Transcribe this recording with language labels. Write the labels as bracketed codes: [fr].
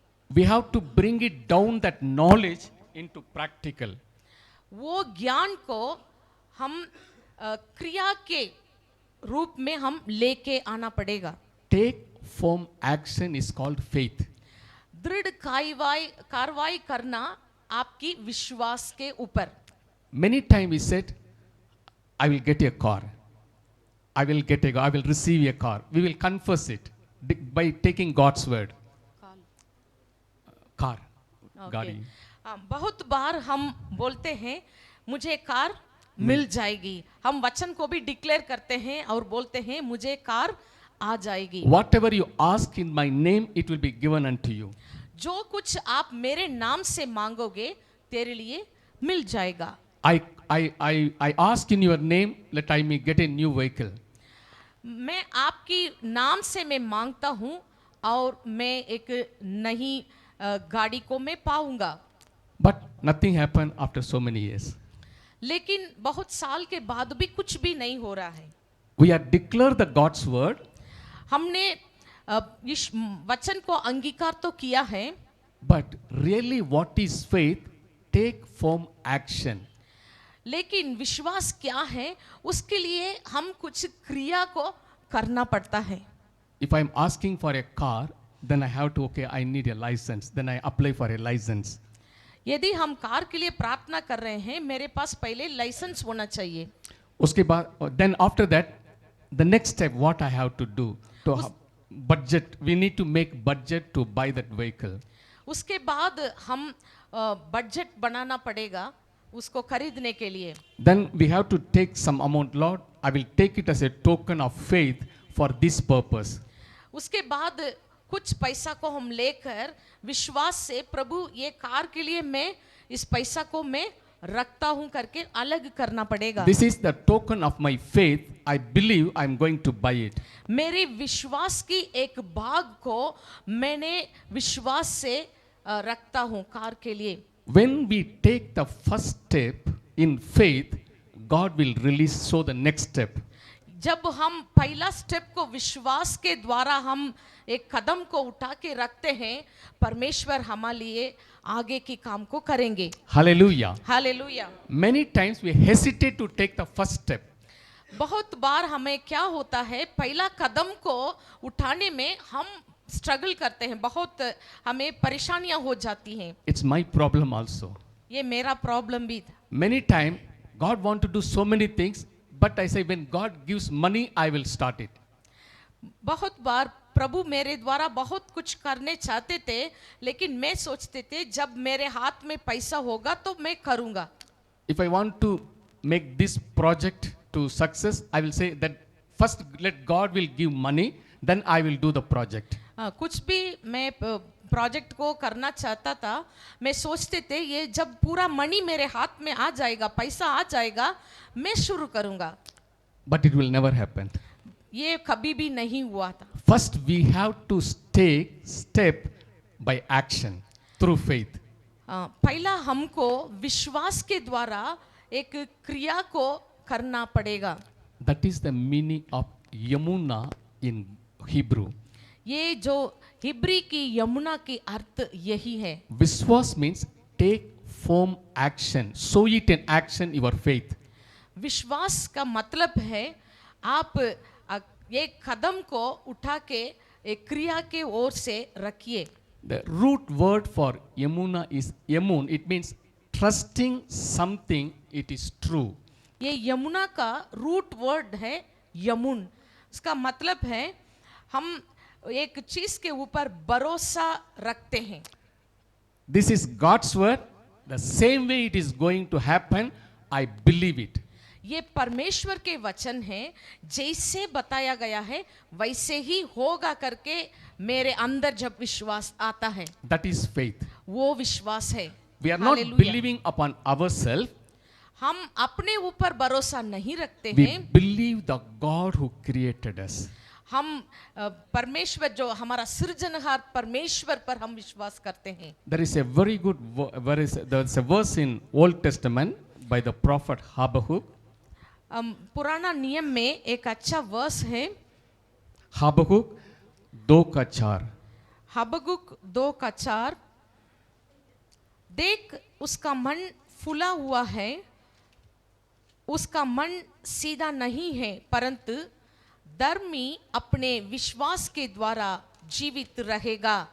[en] We have to bring it down that knowledge into practical. [hi] वो ज्ञान को हम क्रिया के रूप में हम लेके आना पड़ेगा। [en] Take firm action is called faith. [hi] दृढ़ कार्रवाई करना आपकी विश्वास के ऊपर। [en] Many times we said, I will get a car. I will receive a car. We will confess it by taking God's word. [hi] Car, गाड़ी। बहुत बार हम बोलते हैं मुझे कार मिल जाएगी, हम वचन को भी डिक्लेयर करते हैं और बोलते हैं मुझे कार आ जाएगी। [en] Whatever you ask in my name, it will be given unto you. [hi] जो कुछ आप मेरे नाम से मांगोगे तेरे लिए मिल जाएगा। [en] I ask in your name that I may get a new vehicle. [hi] मैं आपकी नाम से मैं मांगता हूँ और मैं एक नई गाड़ी को मैं पाऊंगा। [en] But nothing happened after so many years. [hi] लेकिन बहुत साल के बाद भी कुछ भी नहीं हो रहा है। [en] We have declared the God's word. [hi] हमने इस वचन को अंगीकार तो किया है, [en] But really what is faith? Take firm action. [hi] लेकिन विश्वास क्या है उसके लिए हम कुछ क्रिया को करना पड़ता है। [en] If I'm asking for a car, then I have to, okay, I need a license. Then I apply for a license. [hi] यदि हम कार के लिए प्रार्थना कर रहे हैं, मेरे पास पहले लाइसेंस होना चाहिए। उसके बाद, [en] then after that, the next step, what I have to do? To budget, we need to make budget to buy that vehicle. [hi] उसके बाद हम बजट बनाना पड़ेगा उसको खरीदने के लिए। [en] Then we have to take some amount. Lord, I will take it as a token of faith for this purpose. [hi] उसके बाद कुछ पैसा को हम लेकर विश्वास से प्रभु ये कार के लिए मैं इस पैसा को मैं रखता हूं करके अलग करना पड़ेगा। [en] This is the token of my faith. I believe I'm going to buy it. [hi] मेरे विश्वास की एक भाग को मैंने विश्वास से रखता हूं कार के लिए। [en] When we take the first step in faith, God will release so the next step. [hi] जब हम पहला स्टेप को विश्वास के द्वारा हम एक कदम को उठा के रखते हैं, परमेश्वर हमारे लिए आगे की काम को करेंगे। [en] Hallelujah. [hi] Hallelujah. [en] Many times we hesitate to take the first step. [hi] बहुत बार हमें क्या होता है, पहला कदम को उठाने में हम स्ट्रगल करते हैं, बहुत हमें परेशानियां हो जाती हैं। [en] It's my problem also. [hi] ये मेरा प्रॉब्लम भी था। [en] Many times God want to do so many things, but I say when God gives money, I will start it. [hi] बहुत बार प्रभु मेरे द्वारा बहुत कुछ करने चाहते थे, लेकिन मैं सोचते थे जब मेरे हाथ में पैसा होगा तो मैं करूंगा। [en] If I want to make this project to success, I will say that first let God will give money, then I will do the project. [hi] कुछ भी मैं प्रोजेक्ट को करना चाहता था, मैं सोचते थे ये जब पूरा मनी मेरे हाथ में आ जाएगा, पैसा आ जाएगा, मैं शुरू करूंगा। [en] But it will never happen. [hi] ये कभी भी नहीं हुआ था। [en] First we have to take step by action through faith. [hi] पहला हमको विश्वास के द्वारा एक क्रिया को करना पड़ेगा। [en] That is the meaning of Yamuna in Hebrew. [hi] ये जो हिब्री की यमुना की अर्थ यही है। [en] Vishwas means take firm action, sow it in action your faith. [hi] विश्वास का मतलब है आप एक कदम को उठा के एक क्रिया के ओर से रखिए। [en] The root word for Yamuna is Yamun. It means trusting something it is true. [hi] ये यमुना का रूट वर्ड है यमुन। इसका मतलब है हम एक चीज के ऊपर भरोसा रखते हैं। [en] This is God's word. The same way it is going to happen, I believe it. [hi] ये परमेश्वर के वचन हैं, जैसे बताया गया है वैसे ही होगा करके मेरे अंदर जब विश्वास आता है, [en] That is faith. [hi] वो विश्वास है। [en] We are not Hallelujah. believing upon ourselves. [hi] हम अपने ऊपर भरोसा नहीं रखते [en] We [hi] हैं, [en] believe the God who created us. [hi] हम परमेश्वर जो हमारा सृजनहार परमेश्वर पर हम विश्वास करते हैं। [en] There is a very good there's a verse in Old Testament by the prophet Habakkuk. [hi] पुराना नियम में एक अच्छा वर्स है, [en] Habakkuk 2:4. [hi] हबकुक 2:4। देख उसका मन फूला हुआ है, उसका मन सीधा नहीं है, परंतु धर्मी अपने विश्वास के द्वारा जीवित रहेगा।